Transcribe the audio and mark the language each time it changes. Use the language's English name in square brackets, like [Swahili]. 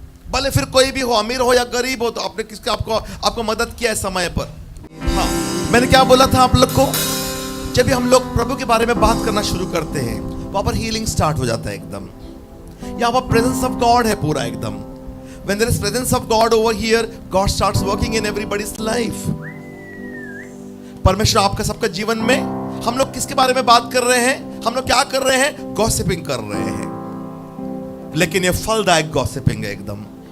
[Hindi] भले फिर कोई भी हो, अमीर हो या गरीब हो, तो आपने किसका आपको मदद किया है समय पर। हाँ, मैंने क्या बोला था आप लोग को, जब भी हम लोग प्रभु के बारे में बात करना शुरू करते हैं वहां पर हीलिंग स्टार्ट हो जाता है एकदम। यहाँ पर प्रेजेंस ऑफ गॉड है पूरा एकदम। [English] When there is presence of God over here, God starts working in everybody's life. [Hindi] परमेश्वर आपका सबका जीवन में, हम लोग किसके बारे में बात कर रहे हैं? हम लोग क्या कर रहे हैं? गॉसिपिंग कर रहे हैं। लेकिन ये फलदायक गॉसिपिंग है एकदम।